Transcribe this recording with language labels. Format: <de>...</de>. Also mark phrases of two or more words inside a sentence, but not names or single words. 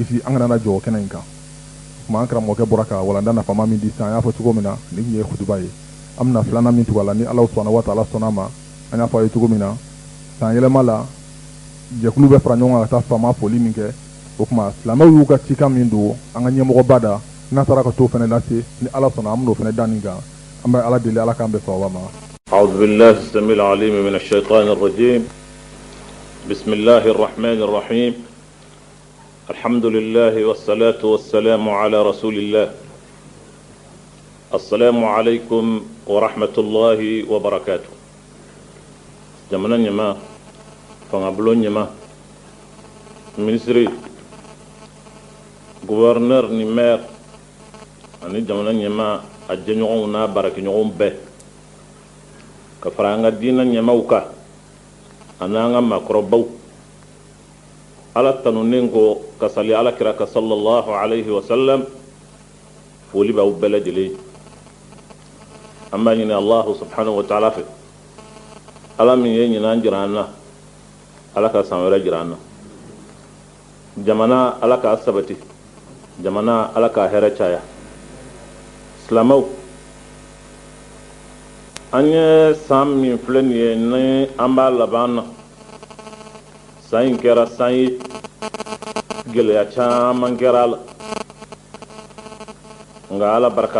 <bm>kisi an kana na jɔ o kɛnɛ in kan tuma an karamɔgɔkɛ bɔra ka walanda nafama min di sisan an y'a fɔ cogo min na nin tun ye kutuba ye an bɛna filanan min tugu a la ni ala</bm> <ar>سبحانه وتعالى</ar> <bm>sɔnna ma an y'a fɔ a ye cogo min na san yɛlɛma la jɛkulu bɛ fara ɲɔgɔn kan ka taa faama foli min kɛ o tuma silamɛw y'u ka cikan min don an ka ɲɛmɔgɔba da n'a taara ka t'o fɛnɛ lase ni ala sɔnna an bɛn'o fɛnɛ da nin kan an bɛ ala deli ala k'an bɛn sawaba ma.</bm> <ar>أعوذ بالله السميع العليم من الشيطان الرجيم بسم الله الرحمن الرحيم الحمد لله والصلاة والسلام على رسول الله السلام عليكم ورحمة الله وبركاته jamana</ar> <bm>ɲɛma fangabulon ɲɛma</bm> <fr>ministre gouverneur</fr> <bm>ni maire ani jamana ɲɛma a jɛɲɔgɔnw n'a baarakɛɲɔgɔnw bɛɛ ka fara an ka diinɛ ɲɛmaw kan ani an ka maakɔrɔbaw ala tanunen ko ka sali alakira ka</bm> <ar>صلى الله عليه وسلم</ar> <bm>foli b'aw bɛɛ lajɛlen an b'a ɲini</bm> <ar>الله سبحانه وتعالى</ar> <bm>fɛ ala min ye ɲinan jira an na ala ka san wɛrɛ jira an na jamana ala k'a sabati jamana ala k'a hɛrɛ caya silamɛw an ye san min filɛ nin ye ni an b'a laban na san in kɛra san ye gɛlɛya caman kɛra a la nka ala barika</bm>